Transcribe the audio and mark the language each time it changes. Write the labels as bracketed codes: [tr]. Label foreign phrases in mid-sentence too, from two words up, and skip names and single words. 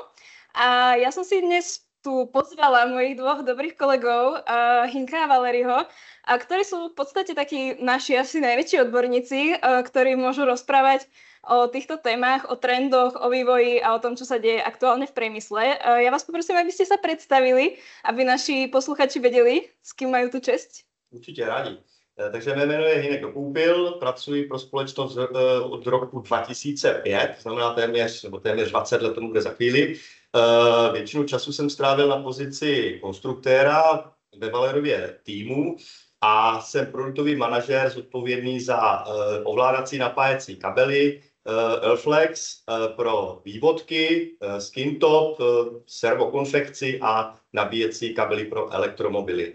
[sk] A ja som si dnes tu pozvala mojich dvoch dobrých kolegov, Hinka a Valeriho, ktorí sú v podstate takí naši asi najväčší odborníci, ktorí môžu rozprávať o týchto témach, o trendoch, o vývoji a o tom, čo sa deje aktuálne v priemysle. Ja vás poprosím, aby ste sa predstavili, aby naši posluchači vedeli, s kým majú tu česť. [cs] Určitě rádi. Takže mé jméno je Hinek Koupil, pracuji pro společnost od roku 2005, to znamená téměř 20 let, tomu bude za chvíli. Většinu času jsem strávil na pozici konstruktéra ve Valerově týmu a jsem produktový manažer zodpovědný za ovládací napájecí kabely, Elflex pro vývodky, skintop, servokonfekci a nabíjecí kabely pro elektromobily.